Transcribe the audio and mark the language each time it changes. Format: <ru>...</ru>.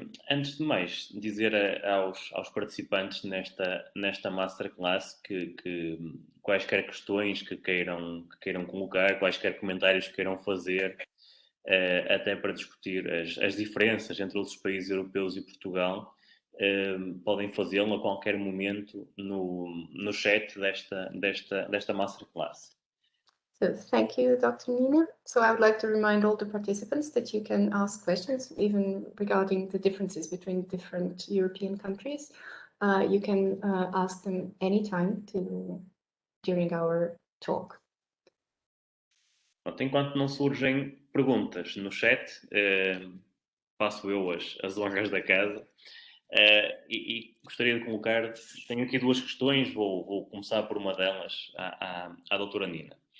<pt>Antes de mais, dizer aos participantes nesta masterclass que quaisquer questões que queiram colocar, quaisquer comentários que queiram fazer, até para discutir as diferenças entre outros países europeus e Portugal, podem fazê-lo a qualquer momento no chat desta masterclass.</pt> <en>So thank you, Dr. Nina. So I would like to remind all the participants that you can ask questions even regarding the differences between different European countries. You can ask them anytime during our talk.</en> <pt>Enquanto não surgem perguntas no chat, passo eu as honras da casa e gostaria de colocar, tenho aqui duas questões, vou começar por uma delas à doutora Nina.</pt>